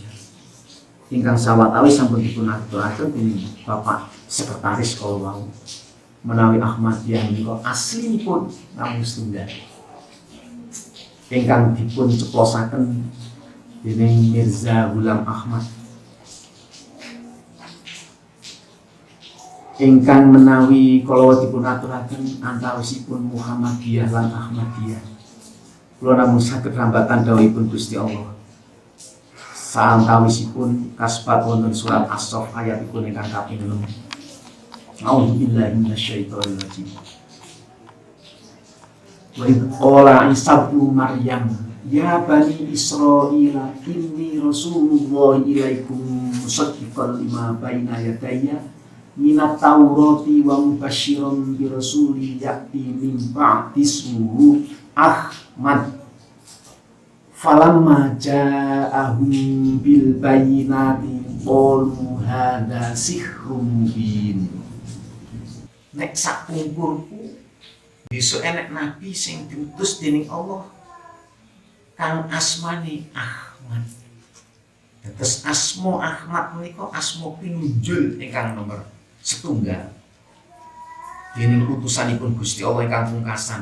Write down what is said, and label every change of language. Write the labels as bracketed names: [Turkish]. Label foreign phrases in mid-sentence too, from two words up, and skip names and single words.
[Javanese] Ingkang sawatawi sampun dipun aturaken dening Bapak Sekretaris kala wau menawi Ahmadiyah menika aslinipun namung setunggal ingkang dipun ceplosaken dening Mirza Ghulam Ahmad, ingkang menawi kala dipun aturaken antawisipun Muhammadiyah lan Ahmadiyah. Kula namung saged rambatan dawuhipun Gusti Allah. Saantawisipun kasbat wonten surat As-Saff ayatipun ingkang kaping 6. [Arabic] أعوذ بالله من الشيطان الرجيم. وإذ قال عيسى ابن مريم يا بني إسرائيل إني رسول الله إليكم مصدقا لما بين يدي من التوراة ومبشرا برسول يأتي من بعدي اسمه أحمد. فلما جاءهم بالبينات قالوا هذا سحر مبين. [Javanese] Nek sak pungkurku besok enek nabi sing diutus dening Allah kang asmane Ahmad. Terus asmo Ahmad menika asmo pinunjul ingkang nomor setunggal dening utusanipun Gusti Allah ingkang pungkasan.